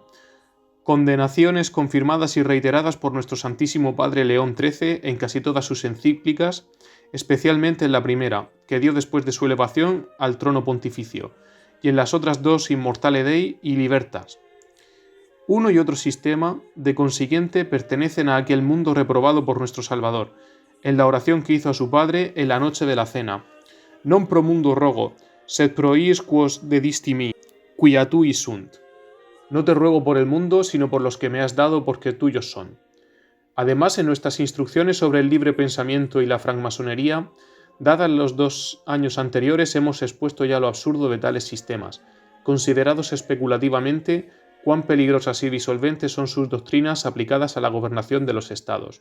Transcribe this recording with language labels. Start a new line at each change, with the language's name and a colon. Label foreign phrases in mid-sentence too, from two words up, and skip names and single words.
Spanish: Condenaciones confirmadas y reiteradas por nuestro Santísimo Padre León XIII en casi todas sus encíclicas, especialmente en la primera, que dio después de su elevación al trono pontificio, y en las otras 2 Immortale Dei y Libertas. Uno y otro sistema, de consiguiente, pertenecen a aquel mundo reprobado por nuestro Salvador, en la oración que hizo a su Padre en la noche de la cena.
Latin: Non pro mundo rogo, sed pro iis quos dedisti mi, quia tui sunt.
Spanish: No te ruego por el mundo, sino por los que me has dado, porque tuyos son. Además, en nuestras instrucciones sobre el libre pensamiento y la francmasonería, dadas los 2 años anteriores, hemos expuesto ya lo absurdo de tales sistemas, considerados especulativamente cuán peligrosas y disolventes son sus doctrinas aplicadas a la gobernación de los estados.